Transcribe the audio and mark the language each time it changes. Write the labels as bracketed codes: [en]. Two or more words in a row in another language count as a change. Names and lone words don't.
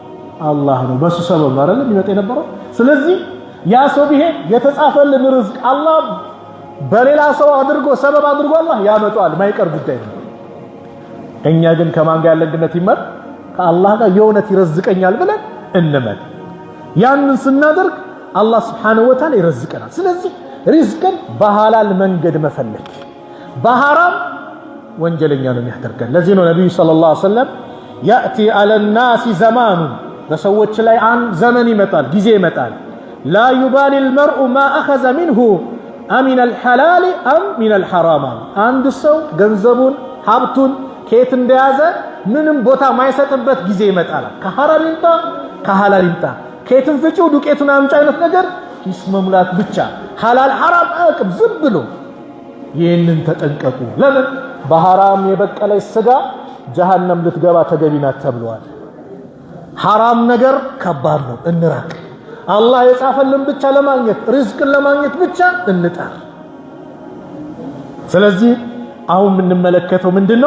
[am] አላህ ነው። በሱ ሰበብ ነው አይደል የሚመጣ የነበረው። ስለዚህ ያ ሰው ቢሄድ የተጻፈልን ርዝቅ አላህ በሌላ ሰው አድርጎ ሰበብ አድርጎ አላህ ያመጣዋል። ማይቀር ጉዳይ ነው። እኛ ግን ከማን ጋር ያለን ግንኙነት ይመር ከአላህ ጋር የእውነት ይረዝቀኛል ብለን እንመን። ያንን ስናደርግ አላህ [ar] سبحانه وتعالى [am] ይረዝቀናል። ስለዚህ ሪዝቅን በሐላል መንገድ መፈለግ በሐራም ወንጀለኛ ነው የሚያደርገን። ለዚህ ነው ነብዩ [ar] صلى الله عليه وسلم يأتي على الناس زمان [am] በሰዎች ላይ አንድ ዘመን ይመጣል ጊዜ ይመጣል [ar] لا يبالي المرء ما أخذ منه أمن الحلال أم من الحرام [am] አንድ ሰው ገንዘቡን ሀብቱን ከየት እንደያዘ ምንም ቦታ ማይሰጥበት ጊዜ ይመጣል። ከሐራም ይምጣ ከሐላል ይምጣ ከየትም ፍጪው ዱቄቱን አምጪ አይነት ነገር ኪስ መሙላት ብቻ ሐላል ሐራም አቅም ዝም ብሎ ይህንን ተጠንቀቁ። ለምን በሐራም የበቀለ ስጋ ጀሃነም ልትገባ ተገቢ ናት ተብሏል። ሐራም ነገር ከባድ ነው፣ እንራቅ። አላህ የጻፈልን ብቻ ለማግኘት ሪዝቅን ለማግኘት ብቻ እንጣር። ስለዚህ አሁን የምንመለከተው ምንድነው?